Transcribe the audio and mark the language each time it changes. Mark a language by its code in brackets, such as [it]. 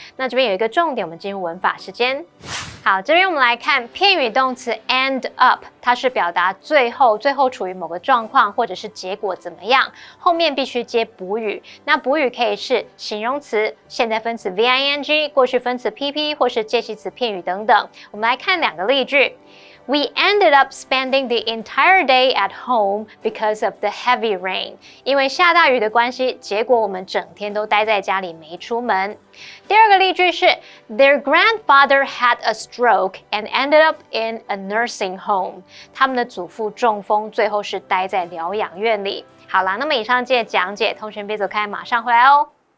[zh] 那这边有一个重点，我们进入文法时间。好，这边我们来看片语动词 end up， 它是表达最后处于某个状况或者是结果怎么样，后面必须接补语。那补语可以是形容词、现在分词 VING、过去分词 PP 或是介系词片语等等。我们来看两个例句。 [en] We ended up spending the entire day at home because of the heavy rain. [zh] 因为下大雨的关系，结果我们整天都待在家里没出门。第二个例句是 [en] Their grandfather had a stroke and ended up in a nursing home. [zh] 他们的祖父中风，最后是待在疗养院里。好啦，那么以上这些讲解，同学别走开，马上回来哦。